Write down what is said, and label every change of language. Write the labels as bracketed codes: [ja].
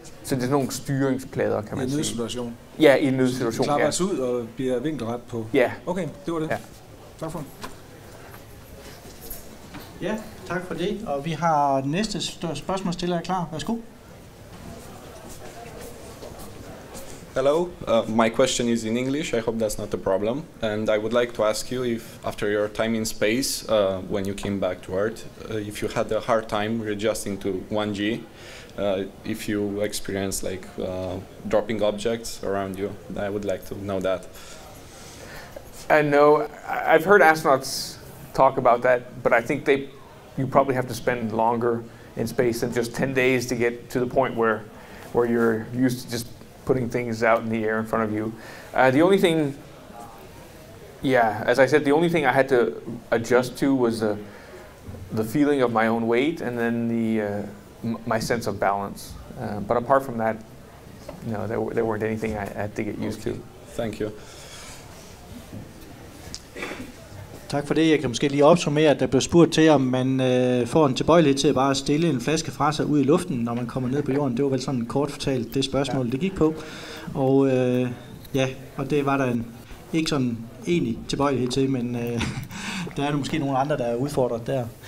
[da] Så det er sådan nogle styringsplader, kan man sige. I en nødsituation? Ja, i en nødsituation. Klappes ud og bliver vinkelret på? Ja. Okay, det var det. Ja. Tak for det. Ja, tak for det. Og vi har næste spørgsmålsstiller klar. Værsgo. [en] Hello, my question is in English. I hope that's not a problem. And I would like to ask you if, after your time in space, when you came back to Earth, if you had a hard time readjusting to 1G, if you experienced like dropping objects around you. I would like to know that. No, I've heard astronauts talk about that, but I think you probably have to spend longer in space than just 10 days to get to the point where you're used to just putting things out in the air in front of you. The only thing, as I said, the only thing I had to adjust to was the feeling of my own weight and then my sense of balance. But apart from that, no, there weren't anything I had to get used to. Thank you. [da] Tak for det. Jeg kan måske lige opsummere, at der blev spurgt til, om man får en tilbøjelighed til at bare stille en flaske fra sig ud i luften, når man kommer ned på jorden. Det var vel sådan kort fortalt det spørgsmål, det gik på. Og og det var der ikke sådan egentlig tilbøjelighed til, men der er måske nogle andre, der er udfordret der.